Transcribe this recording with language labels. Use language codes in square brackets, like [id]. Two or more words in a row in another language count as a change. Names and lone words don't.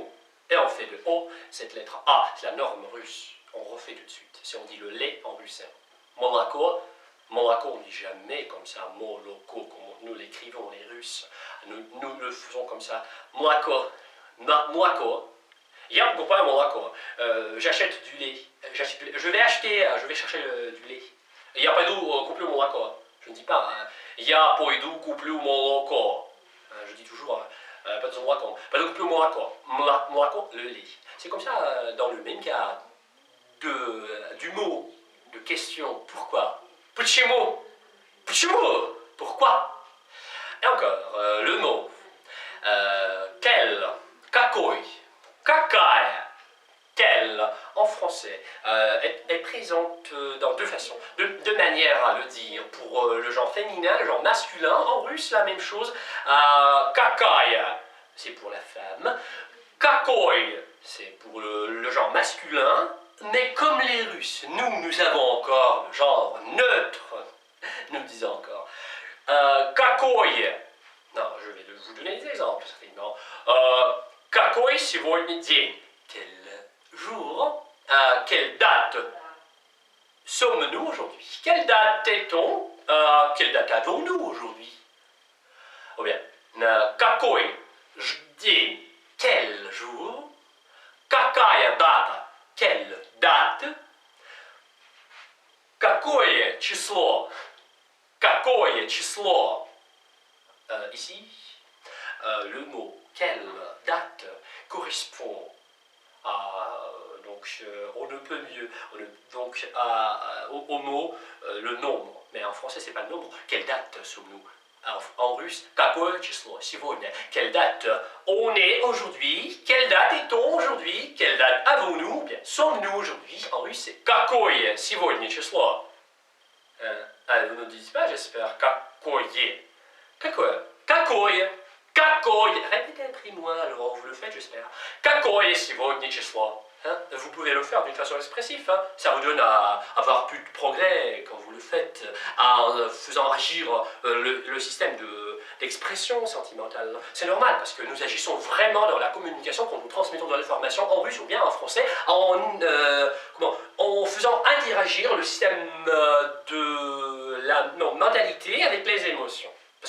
[fr] Et on fait le O, cette lettre A, c'est la norme russe. On refait tout de suite. Si on dit le lait en russe, Monaco, on ne dit jamais comme ça, Moloko, comme nous l'écrivons les Russes. Nous le faisons comme ça. Monaco, Monaco. [ru] Я покупаю молоко. [fr] J'achète du lait. Je vais chercher du lait. [ru] Я пойду куплю молоко. [fr] Je ne dis pas, [ru] я пойду куплю молоко. [fr] Je dis toujours, pas de [ru] молоко. Пойду куплю молоко. [fr] Молоко, le lait. C'est comme ça, dans le même cas du mot de question, pourquoi? [ru] Почему? Почему? [fr] Pourquoi? Et encore, le mot. Quel? [ru] Какой? Какая? [fr] Quelle, en français, est présente dans deux façons, deux manières à le dire. Pour le genre féminin, le genre masculin, en russe, la même chose. Какая, c'est pour la femme. Какой, c'est pour le genre masculin. Mais comme les Russes, nous avons encore le genre neutre. Nous disons encore. Какой, non, je vais vous donner des exemples, certainement. [ru] Какой сегодня день? [fr] Quel jour, quelle date sommes-nous aujourd'hui? Quelle date est-on? Quelle date avons-nous aujourd'hui? Ou bien, [ru] какой день? [fr] Quel jour? [ru] Какая дата? [fr] Quelle date? [ru] Какое число? Какое число? [fr] Ici, le mot quelle date correspond on ne peut mieux, au mot le nombre, mais en français c'est pas le nombre. Quelle date sommes-nous? En russe, [ru] какое число сегодня? [fr] Quelle date on est aujourd'hui? Quelle date est-on aujourd'hui? Quelle date avons-nous? Bien, sommes-nous aujourd'hui? En russe c'est [ru] какое сегодня число? [fr] Vous ne dites pas, j'espère, какое? [ru] Какое? Какое? Какое? [fr] Répétez après moi, alors vous le faites, j'espère. [ru] Какое сегодня число? [fr] Vous pouvez le faire d'une façon expressive. Ça vous donne à avoir plus de progrès quand vous le faites, en faisant agir le système d'expression sentimentale. C'est normal parce que nous agissons vraiment dans la communication quand nous transmettons de l'information en russe ou bien en français en faisant interagir le système de la mentalité avec les émotions.